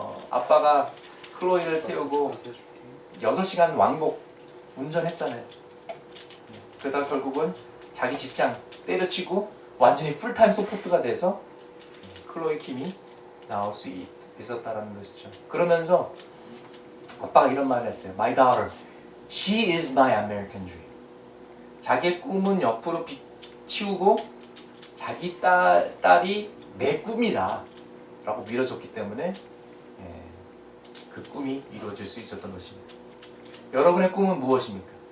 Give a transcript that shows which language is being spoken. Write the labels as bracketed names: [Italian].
[Korean] 아빠가 클로이를 태우고 6시간 왕복 운전했잖아요. 그러다 결국은 자기 직장 때려치고 완전히 풀타임 서포트가 돼서 클로이 킴이 나올 수 있었다는 것이죠. 그러면서 아빠가 이런 말을 했어요. [English] My daughter, she is my American dream. [Korean] 자기의 꿈은 옆으로 치우고 자기 딸이 내 꿈이다 라고 밀어줬기 때문에 그 꿈이 이루어질 수 있었던 것입니다. 여러분의 꿈은 무엇입니까?